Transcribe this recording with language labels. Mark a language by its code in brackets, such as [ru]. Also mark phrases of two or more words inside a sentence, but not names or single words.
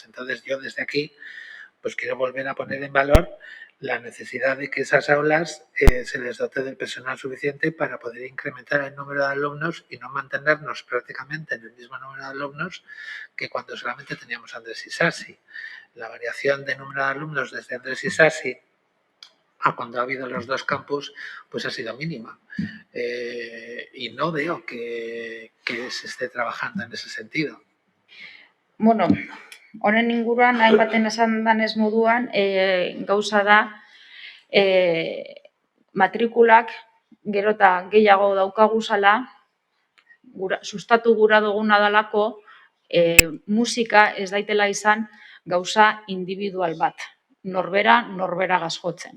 [es] Entonces yo desde aquí pues quiero volver a poner en valor la necesidad de que esas aulas se les dote del personal suficiente para poder incrementar el número de alumnos y no mantenernos prácticamente en el mismo número de alumnos que cuando solamente teníamos Andrés Isasi. La variación de número de alumnos desde Andrés Isasi a cuando ha habido los dos campus, pues ha sido mínima. Y no veo que se esté trabajando en ese sentido. [eu] Bueno, honen inguruan, hainbaten esan danez moduan, gauza da, matrikulak gero eta gehiago daukaguzala, sustatu gura duguna dalako, musika ez daitela izan gauza individual bat, norbera gazjotzen.